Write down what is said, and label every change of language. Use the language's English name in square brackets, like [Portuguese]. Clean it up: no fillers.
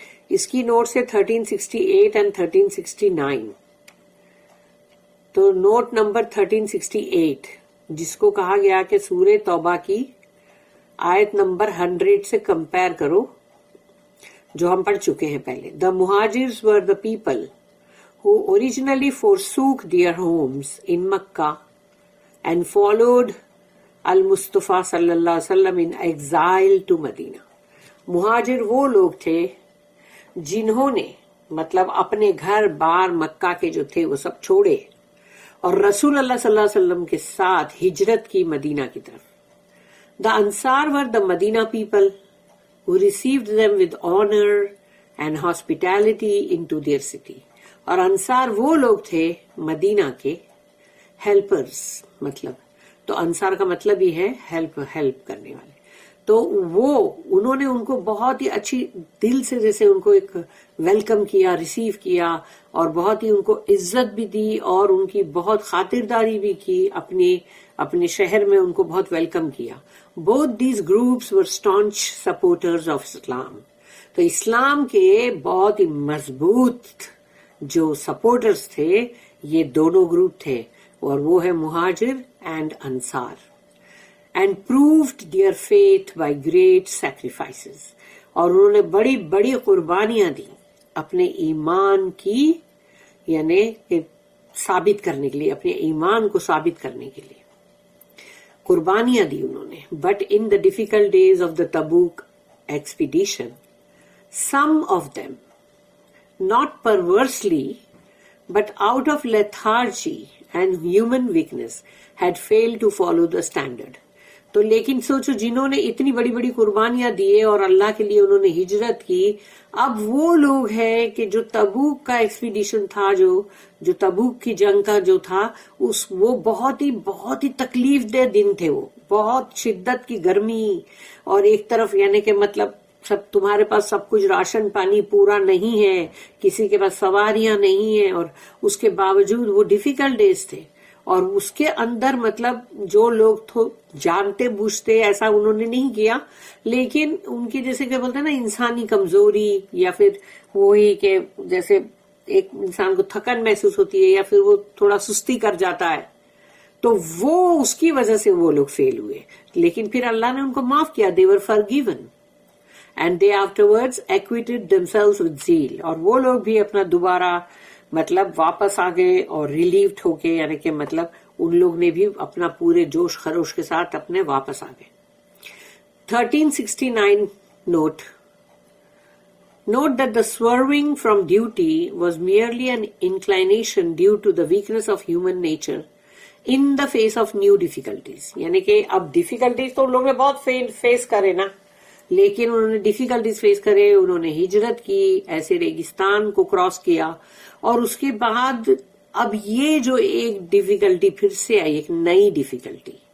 [Urdu] اس کی نوٹ سے 1368 and 1369. تو نوٹ نمبر 1368 جس کو کہا گیا کہ سورہ توبہ کی آیت نمبر 100 سے کمپیئر کرو جو ہم پڑھ چکے ہیں پہلے. [English] The Muhajirs were the people who originally forsook their homes in Makkah and followed al-Mustafa sallallahu alaihi wasallam in exile to Medina. [Urdu] مہاجر وہ لوگ تھے جنہوں نے مطلب اپنے گھر بار مکہ کے جو تھے وہ سب چھوڑے اور رسول اللہ صلی اللہ علیہ وسلم کے ساتھ ہجرت کی مدینہ کی طرف. [English] The Ansar were the Medina people who received them with honor and hospitality into their city. [Urdu] اور انصار وہ لوگ تھے مدینہ کے ہیلپرز, مطلب تو انصار کا مطلب ہی ہے ہیلپ کرنے والے. تو وہ انہوں نے ان کو بہت ہی اچھی دل سے جیسے ان کو ایک ویلکم کیا, ریسیو کیا اور بہت ہی ان کو عزت بھی دی اور ان کی بہت خاطرداری بھی کی, اپنے شہر میں ان کو بہت ویلکم کیا. [English] Both these groups were staunch supporters of Islam. [Urdu] تو اسلام کے بہت ہی مضبوط جو سپورٹرز تھے یہ دونوں گروپ تھے اور وہ ہے مہاجر اینڈ انصار. [English] And proved their faith by great sacrifices. [Urdu] اور انہوں نے بڑی بڑی قربانیاں دی اپنے ایمان کی, یعنی ثابت کرنے کے لیے, اپنے ایمان کو ثابت کرنے کے لیے قربانیاں دی انہوں نے. [English] But in the difficult days of the Tabuk expedition, some of them, not perversely, but out of lethargy and human weakness, had failed to follow the standard. [Urdu] تو لیکن سوچو جنہوں نے اتنی بڑی بڑی قربانیاں دیے اور اللہ کے لیے انہوں نے ہجرت کی, اب وہ لوگ ہیں کہ جو تبوک کا ایکسپیڈیشن تھا, جو تبوک کی جنگ کا جو تھا وہ بہت ہی تکلیف دہ دن تھے. وہ بہت شدت کی گرمی اور ایک طرف یعنی کہ مطلب سب تمہارے پاس سب کچھ راشن پانی پورا نہیں ہے, کسی کے پاس سواریاں نہیں ہیں اور اس کے باوجود وہ ڈیفیکلٹ ڈیز تھے. اور اس کے اندر مطلب جو لوگ جانتے بوجھتے ایسا انہوں نے نہیں کیا, لیکن ان کی جیسے کہ بولتے ہیں نا انسانی کمزوری یا پھر وہی کہ جیسے ایک انسان کو تھکن محسوس ہوتی ہے یا پھر وہ تھوڑا سستی کر جاتا ہے, تو وہ اس کی وجہ سے وہ لوگ فیل ہوئے. لیکن پھر اللہ نے ان کو معاف کیا. [English] They were forgiven and they afterwards acquitted themselves with zeal. [Urdu] اور وہ لوگ بھی اپنا دوبارہ مطلب واپس آ گئے اور ریلیوڈ ہو کے, یعنی کہ مطلب ان لوگ نے بھی اپنا پورے جوش خروش کے ساتھ اپنے واپس آ گئے. [English] 1369 note that the swerving from duty was merely an inclination due to the weakness of human nature in the face of new difficulties. [Urdu] یعنی کہ اب ڈیفیکلٹیز تو ان لوگوں نے بہت فیس کرے نا, لیکن انہوں نے ڈیفیکلٹیز فیس کرے, انہوں نے ہجرت کی, ایسے ریگستان کو کراس کیا اور اس کے بعد اب یہ جو ایک ڈیفیکلٹی پھر سے آئی, ایک نئی ڈیفیکلٹی.